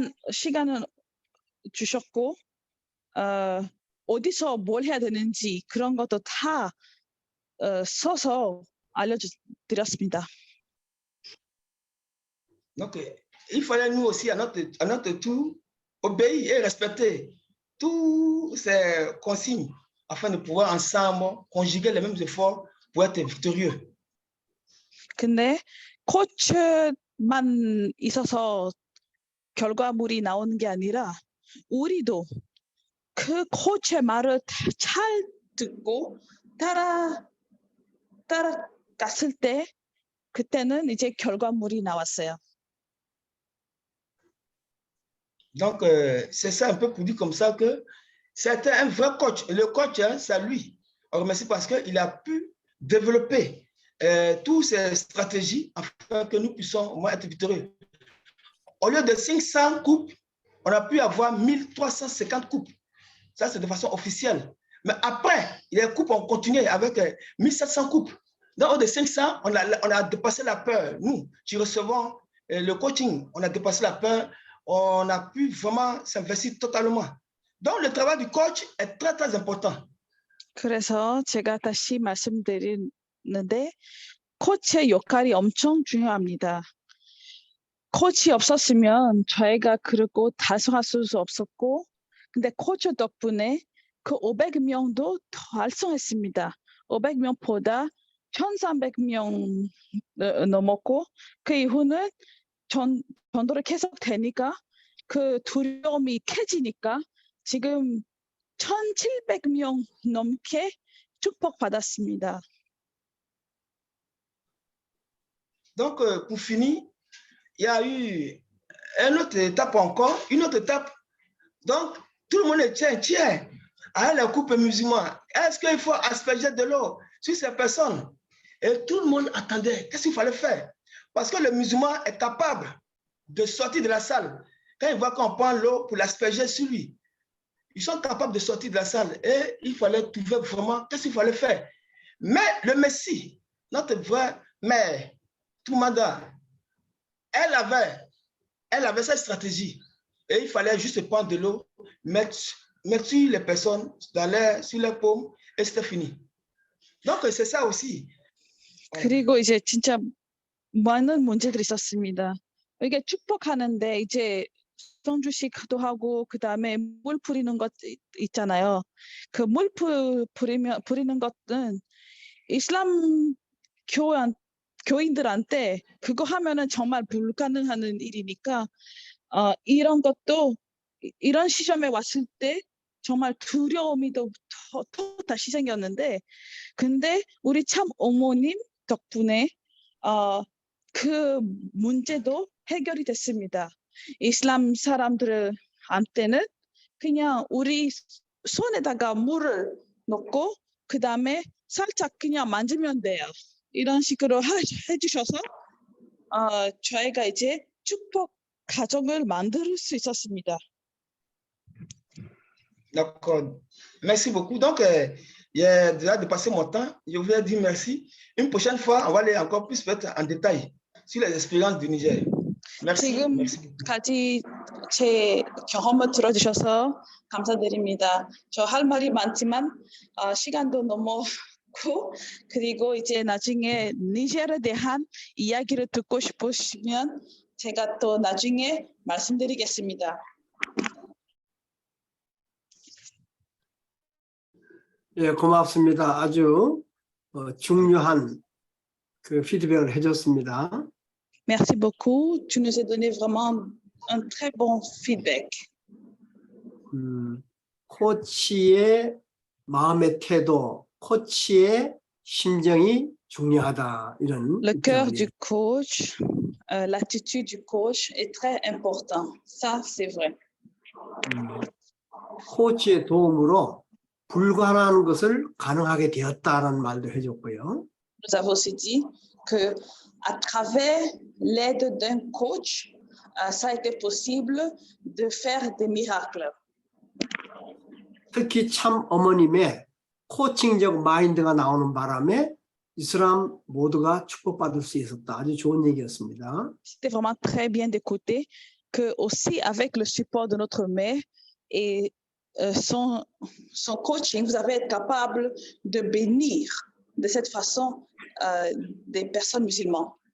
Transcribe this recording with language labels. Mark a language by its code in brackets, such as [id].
[ko] 시간은 주셨고 어디서 뭘 해야 되는지 그런 것도 다 써서 알려드렸습니다. [fr] Donc, il fallait nous aussi, à notre tour, obéir et respecter toutes ces consignes afin de pouvoir ensemble conjuguer les mêmes efforts pour être victorieux. [ko] 근데 코치만 있어서 결과물이 나오는 게 아니라 우리도 그 코치의 말을 잘 듣고 따라갔을 때 그때는 이제 결과물이 나왔어요. [fr] Donc, c'est ça un peu pour dire comme ça que c'était un vrai coach. Et le coach, hein, c'est lui. On remercie parce qu'il a pu développer toutes ces stratégies afin que nous puissions au moins être victorieux. Au lieu de 500 coupes, on a pu avoir 1350 coupes. Ça, c'est de façon officielle. Mais après, les coupes ont continué avec 1700 coupes. Dans haut de 500, on a dépassé la peur. Nous, qui recevons le coaching, on a dépassé la peur. On a pu vraiment s'investir totalement. Donc, le travail du coach est très, très important. [ko] 그래서 제가 다시 말씀드리는데 코치의 역할이 엄청 중요합니다. 코치 없었으면 저희가 그렇고 달성할 수 없었고 근데 코치 덕분에 그 500명도 달성했습니다. 500명보다 1300명 넘었고 그 이후는 전도를 계속 되니까 그 두려움이 캐지니까 지금 1700명 넘게 축복받았습니다. [fr] Donc, pour finir, il y a eu une autre étape encore, une autre étape. Donc, tout le monde tient à la coupe musulmane. Est-ce qu'il faut asperger de l'eau sur ces personnes? Et tout le monde attendait. Qu'est-ce qu'il fallait faire? Parce que le musulman est capable de sortir de la salle. Quand il voit qu'on prend l'eau pour l'asperger sur lui, ils sont capables de sortir de la salle. Et il fallait trouver vraiment qu'est-ce qu'il fallait faire. Mais le Messie, notre vraie mère, Toumanda, elle avait cette stratégie. Et il fallait juste prendre de l'eau, mettre sur les personnes, sur les paumes, et c'était fini. Donc, c'est ça aussi. [ko] 그리고 이제 진짜 많은 문제들이 있었습니다. 이게 축복하는데 이제 성주식 기도하고 그 다음에 물 뿌리는 것 있잖아요. 그 물 뿌리는 것은 이슬람 교인들한테 그거 하면은 정말 불가능한 일이니까 이런 것도 이런 시점에 왔을 때 정말 두려움이 더 다시 생겼는데 근데 우리 참 어머님 덕분에 그 문제도 해결이 됐습니다. 이슬람 사람들한테는 그냥 우리 손에다가 물을 넣고 그 다음에 살짝 그냥 만지면 돼요. 이런 식으로 해주셔서 저희가 이제 축복 가정을 만들 수 있었습니다. [fr] D'accord. Merci beaucoup. Donc, j'ai déjà dépassé mon temps. Je voulais dire merci. Une prochaine fois, on va aller encore plus peut-être en détail sur les expériences du Niger. Merci. Merci beaucoup. [ko] 지금까지 제 경험을 들어주셔서 감사드립니다. 저 할 말이 많지만 시간도 넘었고 그리고 이제 나중에 니제르에 대한 이야기를 듣고 싶으시면 제가 또 나중에 말씀드리겠습니다. 예, 고맙습니다. 아주 중요한 그 피드백을 해줬습니다. [fr] Merci beaucoup. Tu nous as donné vraiment un très bon feedback. [ko] 코치의 마음의 태도, 코치의 심정이 중요하다. 이런 [fr] Le cœur [ko] 입장을 [fr] du coach, l'attitude du coach est très important. Ça, c'est vrai. [ko] 코치의 도움으로 불가능한 것을 가능하게 되었다라는 말도 해줬고요. [fr] Nous avons aussi dit que à travers l'aide d'un coach, ça a été possible de faire des miracles. [ko] 특히 참 어머님의 코칭적 마인드가 나오는 바람에 이 사람 모두가 축복받을 수 있었다. 아주 좋은 얘기였습니다. [fr] C'était vraiment très bien d'écouter que aussi avec le support de notre mère et son coaching, vous avez été capable de bénir de cette façon des personnes musulmanes.